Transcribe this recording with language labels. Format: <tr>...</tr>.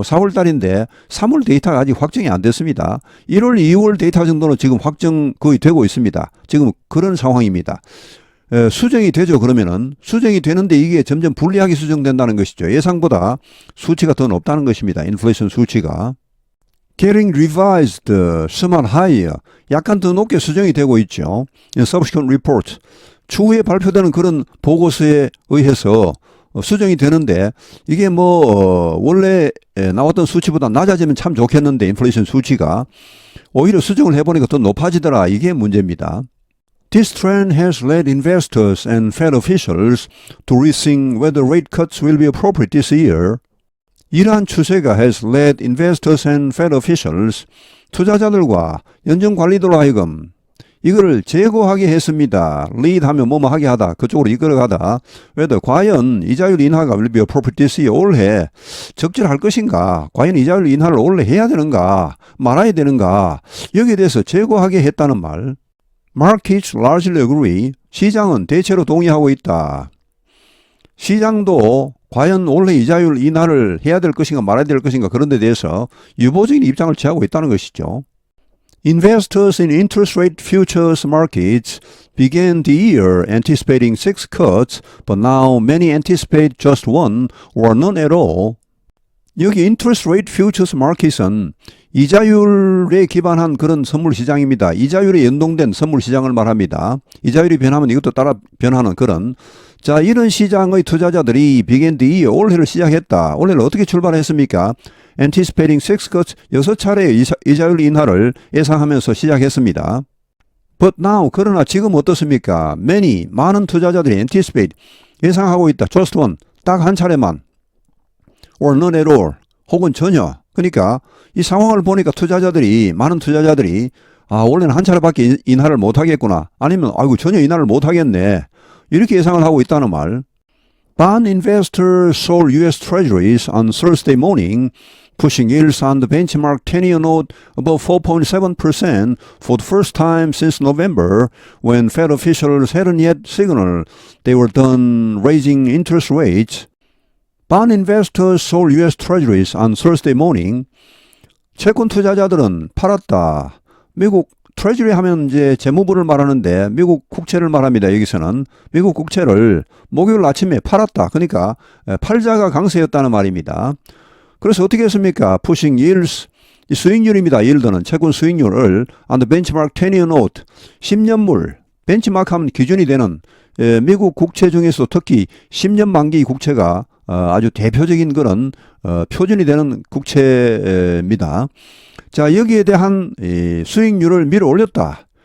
<ko>4월 달인데 3월 데이터가 아직 확정이 안 됐습니다. 1월, 2월 데이터 정도는 지금 확정 거의 되고 있습니다. 지금 그런 상황입니다. 수정이 되죠. 그러면은 수정이 되는데 이게 점점 불리하게 수정된다는 것이죠. 예상보다 수치가 더 높다는 것입니다. 인플레이션 수치가.</ko> <en>Getting revised somewhat higher.</en> <ko>약간 더 높게 수정이 되고 있죠.</ko> <en>Subsequent report.</en> <ko>추후에 발표되는 그런 보고서에 의해서 수정이 되는데 이게 뭐 원래 나왔던 수치보다 낮아지면 참 좋겠는데 인플레이션 수치가 오히려 수정을 해보니까 더 높아지더라. 이게 문제입니다.</ko> <en>This trend has led investors and Fed officials to rethink whether rate cuts will be appropriate this year.</en> <ko>이러한 추세가</ko> <en>has led investors and Fed officials,</en> <ko>투자자들과 연준관리들로 하여금 이거를 제고하게 했습니다. lead 하면 뭐뭐 하게 하다, 그쪽으로 이끌어가다. whether 과연 이자율 인하가</ko> <en>will be appropriate this year,</en> <ko>올해 적절할 것인가, 과연 이자율 인하를 올해 해야 되는가, 말아야 되는가, 여기에 대해서 제고하게 했다는 말.</ko> <en>Markets largely agree.</en> <ko>시장은 대체로 동의하고 있다. 시장도 과연 올해 이자율 인하를 해야 될 것인가 말아야 될 것인가 그런 데 대해서 유보적인 입장을 취하고 있다는 것이죠.</ko> <en>Investors in interest rate futures markets began the year anticipating 6 cuts, but now many anticipate just one or none at all.</en> <ko>여기</ko> <en>interest rate futures market</en> <ko>은 이자율에 기반한 그런 선물 시장입니다. 이자율에 연동된 선물 시장을 말합니다. 이자율이 변하면 이것도 따라 변하는 그런. 자, 이런 시장의 투자자들이</ko> <en>began the year,</en> <ko>올해를 시작했다. 올해를 어떻게 출발했습니까?</ko> <en>Anticipating 6 cuts,</en> <ko>6차례의 이자율 인하를 예상하면서 시작했습니다.</ko> <en>But now,</en> <ko>그러나 지금 어떻습니까? Many, 많은 투자자들이 anticipate, 예상하고 있다.</ko> <en>Just one,</en> <ko>딱 한 차례만.</ko> <en>Or none at all,</en> <ko>혹은 전혀. 그러니까 이 상황을 보니까 많은 투자자들이 올해는 한 차례밖에 인하를 못하겠구나. 아니면 아이고 전혀 인하를 못하겠네. 이렇게 예상을 하고 있다는 말.</ko> <en>Bond investors sold U.S. Treasuries on Thursday morning, pushing yields on the benchmark 10-year note above 4.7% for the first time since November, when Fed officials hadn't yet signaled they were done raising interest rates. Bond investors sold U.S. Treasuries on Thursday morning.</en> <ko>채권 투자자들은 팔았다. 미국 트레저리 하면 이제 재무부를 말하는데 미국 국채를 말합니다. 여기서는 미국 국채를 목요일 아침에 팔았다. 그러니까 팔자가 강세였다는 말입니다. 그래서 어떻게 했습니까?</ko> <en>Pushing yields,</en> <ko>이 수익률입니다. yield는 채권 수익률을</ko> <en>on the benchmark 10-year note,</en> <ko>10년물, 벤치마크하면 기준이 되는 미국 국채 중에서 특히 10년 만기 국채가 아주 대표적인 그런 표준이 되는 국채입니다. 자, 여기에 대한 수익률을 밀어 올렸다.</ko>